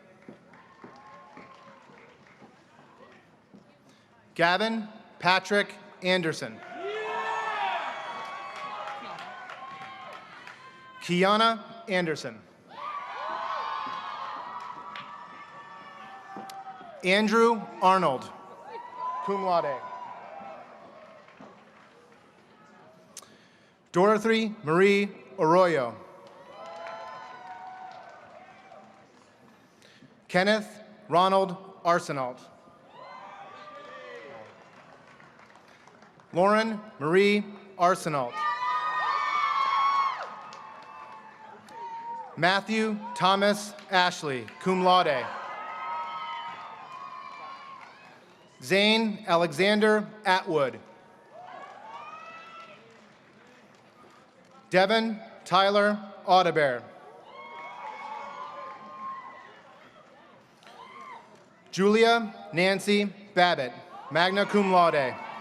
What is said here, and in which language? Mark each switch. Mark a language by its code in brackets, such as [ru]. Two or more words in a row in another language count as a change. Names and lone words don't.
[en] Gavin Patrick Anderson. Kiana Anderson. Andrew Arnold, [la] cum laude. [en] Dorothy Marie Arroyo. Kenneth Ronald Arsenault. Lauren Marie Arsenault. Matthew Thomas Ashley, [la] cum laude. [en] Zane Alexander Atwood. Devin Tyler Audebert. Julia Nancy Babbitt, [la] magna cum laude.